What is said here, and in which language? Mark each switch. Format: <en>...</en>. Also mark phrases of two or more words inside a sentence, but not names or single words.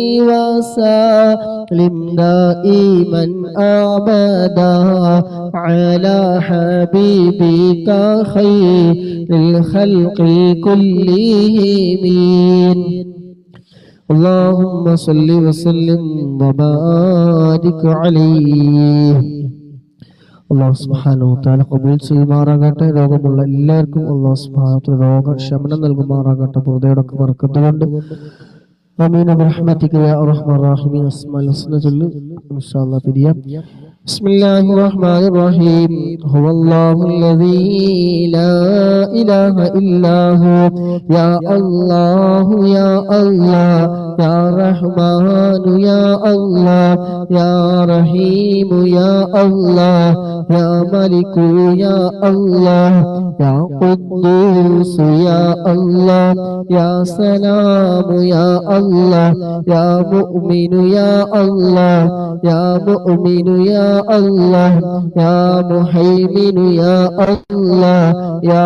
<ar>وسلم دائما أبدا على حبيبك خير الخلق كلهم اللهم صل وسلم وبارك عليه الله سبحانه وتعالى</ar> <ml>ഖബൂൽ ചെയ്യുമാറാകട്ടെ. രോഗമുള്ള എല്ലാവർക്കും</ml> <ar>الله سبحانه وتعالى</ar> <ml>രോഗശമനം നൽകുമാറാകട്ടെ. പുറത്തേടൊക്കെ ബർക്കത്തുകൊണ്ട്</ml> <ar>آمين برحمتك يا أرحم الراحمين. أسماء الحسنى</ar> <ml>ചൊല്ലു ഇൻഷാഅല്ലാഹ് പിരിയാം.</ml> <ar>بسم الله الرحمن الرحيم هو الله الذي لا إله إلا هو يا الله يا الله يا رحمن يا الله يا رحيم يا الله يا ملك يا الله يا قدوس يا الله يا سلام يا الله يا مؤمن يا الله يا مؤمن يا الله يا مهيمن يا الله يا</ar>